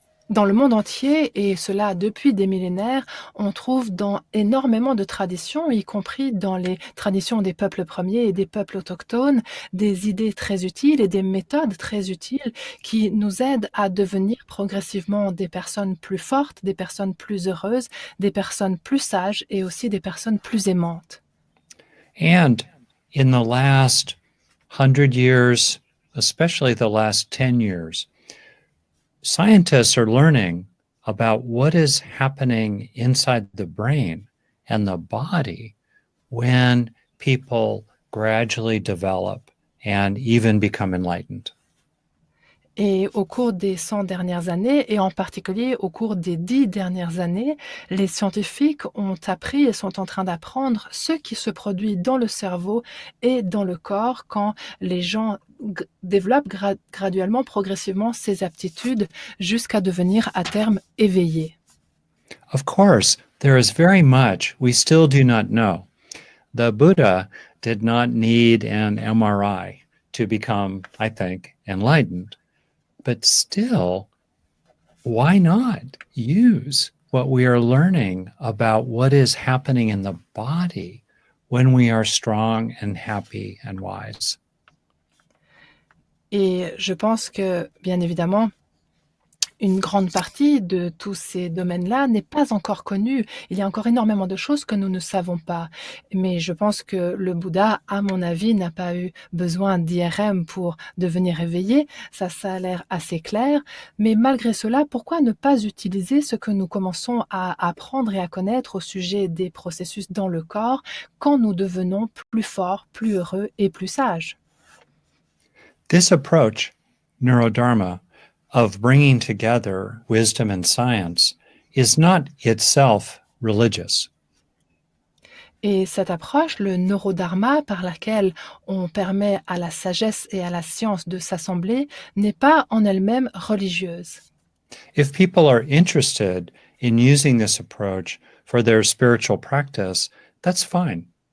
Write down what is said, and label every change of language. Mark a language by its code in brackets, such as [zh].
[fr] Dans le monde entier, et cela depuis des millénaires, on trouve dans énormément de traditions, y compris dans les traditions des peuples premiers et des peuples autochtones, des idées très utiles et des méthodes très utiles qui nous aident à devenir progressivement des personnes plus fortes, des personnes plus heureuses, des personnes plus sages et aussi des personnes plus aimantes. [en] And in the last 100 years, especially the last 10 years, scientists are learning about what is happening inside the brain and the body when people gradually develop and even become enlightened. [fr] Et au cours des 100 dernières années, et en particulier au cours des 10 dernières années, les scientifiques ont appris et sont en train d'apprendre ce qui se produit dans le cerveau et dans le corps quand les gens développent graduellement, progressivement ces aptitudes jusqu'à devenir à terme éveillés. [en] Of course, there is very much we still do not know. The Buddha did not need an MRI to become, I think, enlightened. But still, why not use what we are learning about what is happening in the body when we are strong and happy and wise? [fr] Et je pense que, bien évidemment, une grande partie de tous ces domaines-là n'est pas encore connue. Il y a encore énormément de choses que nous ne savons pas. Mais je pense que le Bouddha, à mon avis, n'a pas eu besoin d'IRM pour devenir éveillé. Ça a l'air assez clair. Mais malgré cela, pourquoi ne pas utiliser ce que nous commençons à apprendre et à connaître au sujet des processus dans le corps quand nous devenons plus forts, plus heureux et plus sages? [en] This approach, Neurodharma, of bringing together wisdom and science is not itself religious. [fr] Et cette approche, le neurodharma, par laquelle on permet à la sagesse et à la science de s'assembler, n'est pas en elle-même religieuse. [en] If people are interested in using this approach for their spiritual practice, that's fine.